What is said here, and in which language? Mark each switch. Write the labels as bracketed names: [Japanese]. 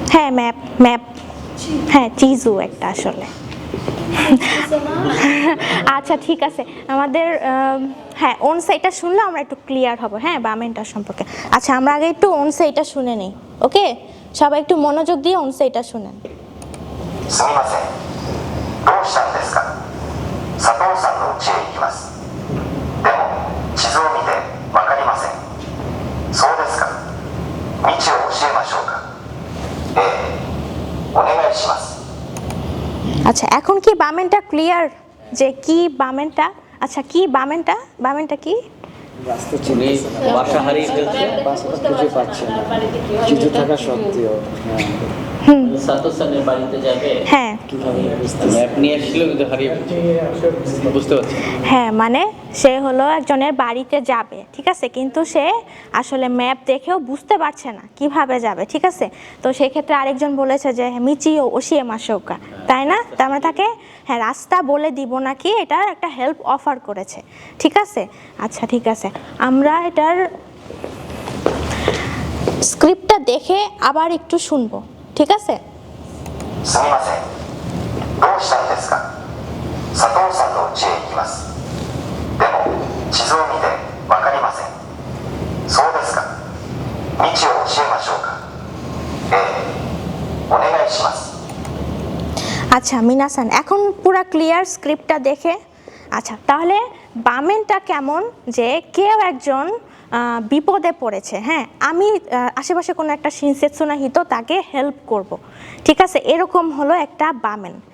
[Bangla] হ্যাঁ, ম্যাপ, হ্যাঁ, চিজু একটা আসলে। আচ্ছা ঠিক আছে, আমাদের হ্যাঁ ওন সাইডটা শুনলে আমরা একটু ক্লিয়ার হব, হ্যাঁ বামেনটা সম্পর্কে। আচ্ছা আমরা আগে একটু ওন সাইডটা শুনে নিই, ওকে? সবাই একটু মনোযোগ দিয়ে ওন সাইডটা শুনেন। [Japanese] すみません、どうしたんですか。佐藤さんの家へ行きます。でも地図を見て分かりません。そうですか、道を教えましょうか。ええ、お願いします。 [Bangla] আচ্ছা এখন কি বামেনটা ক্লিয়ার যে কি বামেনটা? আচ্ছা কি বামেনটা কি? রাস্তা উনি বাসা হারিয়ে ফেলছে, বাসাটা খুঁজে পাচ্ছে না, কিছু থাকা সত্ত্বেও। সাতোসানের বাড়িতে যাবে, হ্যাঁ কিভাবে ম্যাপ নিয়ে এসেছিল কিন্তু হারিয়ে ফেলছে, বুঝতে পারছি। হ্যাঁ মানে সে হলো একজনের বাড়িতে যাবে, ঠিক আছে, কিন্তু সে আসলে ম্যাপ দেখেও বুঝতে পারছে না কিভাবে যাবে, ঠিক আছে? তো সেই ক্ষেত্রে আরেকজন বলেছে যে [Japanese] মিচিও ওশিয়ে মাশোকা, [Bangla] তাই না? তার মানে তাকে হ্যাঁ রাস্তা বলে দিব নাকি, এটার একটা হেল্প অফার করেছে, ঠিক আছে? আচ্ছা ঠিক আছে, আমরা এটার স্ক্রিপ্টটা দেখে আবার একটু শুনবো, ঠিক আছে? [Japanese] すみません、どうしたんですか。佐藤さんの家へ行きます。でも地図を見て分かりません。そうですか、道を教えましょうか。ええ、お願いします。 [Bangla] আচ্ছা মিনাসান এখন পুরো ক্লিয়ার স্ক্রিপ্টটা দেখে। আচ্ছা তাহলে বামেনটা কেমন যে কেউ একজন বিপদে পড়েছে, হ্যাঁ আমি আশেপাশে কোনো একটা [Japanese] শিনসেৎসু হিতো [Bangla] তাকে হেল্প করব, ঠিক আছে, এরকম হলো একটা বামেন।